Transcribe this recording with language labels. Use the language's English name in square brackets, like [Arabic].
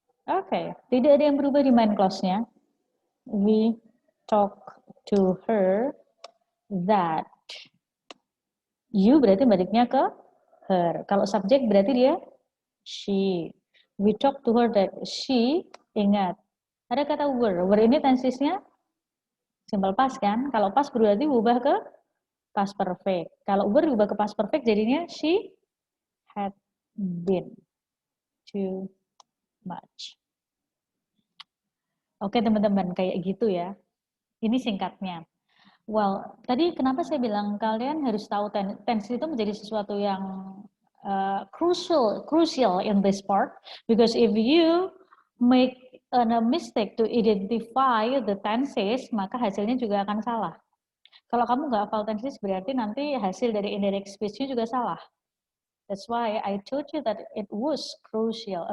[Indonesian] Oke, tidak ada yang berubah di main clause-nya. [English] We talk to her that. [Indonesian] You berarti baliknya ke her. Kalau subjek berarti dia she. [English] We talk to her that she, [Indonesian] ingat. Ada kata were. Were ini tensisnya simple past kan? Kalau past berarti berubah ke past perfect. Kalau were berubah ke past perfect jadinya [English] she had been too much. [Indonesian] Oke teman-teman, kayak gitu ya. Ini singkatnya. Well, tadi kenapa saya bilang kalian harus tahu tense itu menjadi sesuatu yang crucial [English] in this part, because if you make a mistake to identify the tenses, [Indonesian] maka hasilnya juga akan salah. Kalau kamu nggak hafal tenses, berarti nanti hasil dari indirect speech-nya juga salah. [English] That's why I told you that it was crucial.